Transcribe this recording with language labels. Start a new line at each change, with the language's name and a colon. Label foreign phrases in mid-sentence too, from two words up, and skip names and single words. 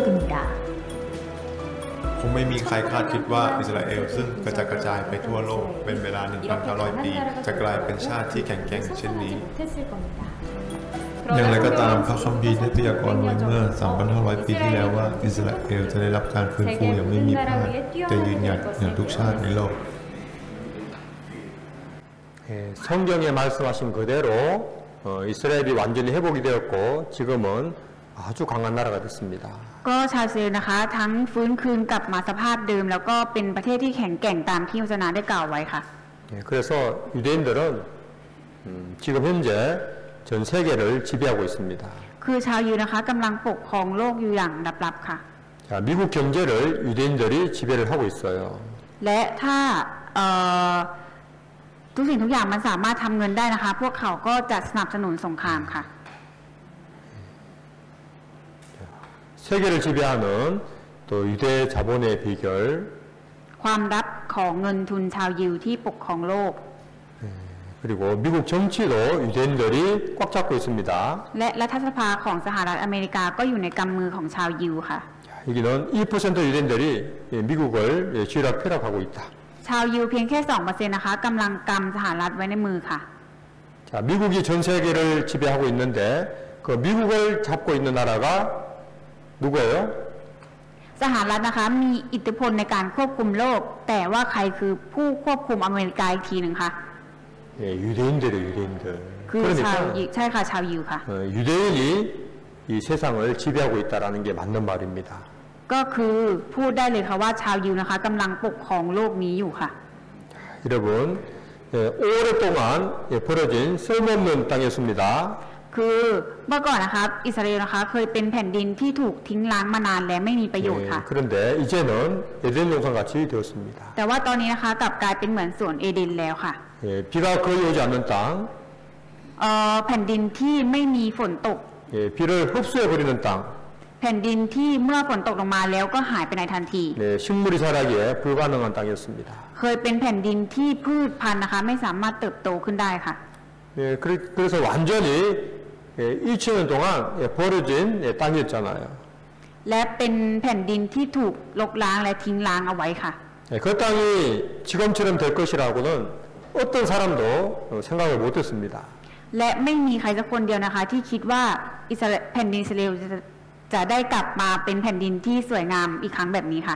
Thai: คงไม่มีใครคาดคิดว่าอิสราเอลซึ่งกระจัดกระจายไปทั่วโลกเป็นเวลา 1,900 ปี จะกลายเป็นชาติที่แข็งแกร่งเช่นนี้ อย่างไรก็ตามพระคัมภีร์ได้พยากรณ์ไว้เมื่อ 3,500 ปีที่แล้วว่าอิสราเอลจะได้รับการฟื้นฟูอย่างไม่มีพลาดจะยืนหยัดเหนือทุกชาติในโลก
Korean: 예, 성경에 말씀하신 그대로 이스라엘이 완전히 회복이 되었고 지금은 아주 강한 나라가 됐습니다.
Thai: ก็ชาวอิสราเอลนะคะ ทั้งฟื้นคืนกลับมาสภาพเดิม แล้วก็เป็นประเทศที่แข็งแกร่งตามที่พระศาสนาได้กล่าวไว้ค่ะ
Korean: 예, 그래서 유대인들은 지금 현재 전 세계를 지배하고 있습니다.
Thai: คือชาวยิวนะคะกำลังปกครองโลกอยู่อย่างลับๆค่ะ
Korean: 자, 미국 경제를 유대인들이 지배를 하고 있어요.
Thai: และถ้าทุกสิ่งทุกอย่างมันสามารถทำเงินได้นะคะ พวกเขาก็จะสนับสนุนสงครามค่ะ
Korean: 세계를 지배하는 또 유대 자본의 비결
Thai: ความลับของเงินทุนชาวยิวที่ปกครองโลก
Korean: 그리고 미국 정치도 유대인들이 꽉 잡고 있습니다.
Thai: และรัฐสภาของสหรัฐอเมริกาก็อยู่ในกำมือของชาวยิวค่ะ
Korean: 여기는 1% 유대인들이 미국을 쥐락펴락하고 있다.
Thai: ชาวยิวเพียงแค่ 2% นะคะกำลังกำสหรัฐไว้ในมือค่ะ
Korean: 자, 미국이 전 세계를 지배하고 있는데 그 미국을 잡고 있는 나라가 누구예요?
Thai: สหรัฐนะคะมีอิทธิพลในการควบคุมโลก แต่ว่าใครคือผู้ควบคุมอเมริกาอีกทีหนึ่งคะ
Korean: 예, 유대인들이에요, 유대인들.
Thai: คือชาวยิวใช่ค่ะชาวยิวค่ะ
Korean: 유대인이 이 세상을 지배하고 있다라는 게 맞는 말입니다.
Thai: ก็คือพูดได้เลยค่ะว่าชาวยิวนะคะกำลังปกครองโลกนี้อยู่ค่ะ
Korean: 여러분, 오랫동안 벌어진 쓸모없는 땅이었습니다.
Thai: คือเมื่อก่อนนะคะอิสราเอลนะคะเคยเป็นแผ่นดินที่ถูกทิ้งล้างมานานและไม่มีประโยชน์ค่ะ
Korean: 그런데 이제는 에덴 동산 같이 되었습니다.
Thai: แต่ว่าตอนนี้นะคะกลับกลายเป็นเหมือนสวนเอเดนแล้วค่ะ
Korean: 비가 거의 오지 않는 땅,
Thai: แผ่นดินที่ไม่มีฝนตก
Korean: 비를 흡수해 버리는 땅,
Thai: แผ่นดินที่เมื่อฝนตกลงมาแล้วก็หายไปในทันที
Korean: 식물이 자라기에 불가능한 땅이었습니다.
Thai: เคยเป็นแผ่นดินที่พืชพันธุ์นะคะไม่สามารถเติบโตขึ้นได้ค่ะ
Korean: 그래서 완전히 1천 년 동안 버려진 땅이었잖아요.
Thai: และเป็นแผ่นดินที่ถูกลกล้างและทิ้งล้างเอาไว้ค่ะ
Korean: 그 땅이 지금처럼 될 것이라고는 어떤 사람도 생각을 못했습니다.
Thai: และไม่มีใครสักคนเดียวนะคะที่คิดว่าแผ่นดินอิสราเอลจะได้กลับมาเป็นแผ่นดินที่สวยงามอีกครั้งแบบนี้ค่ะ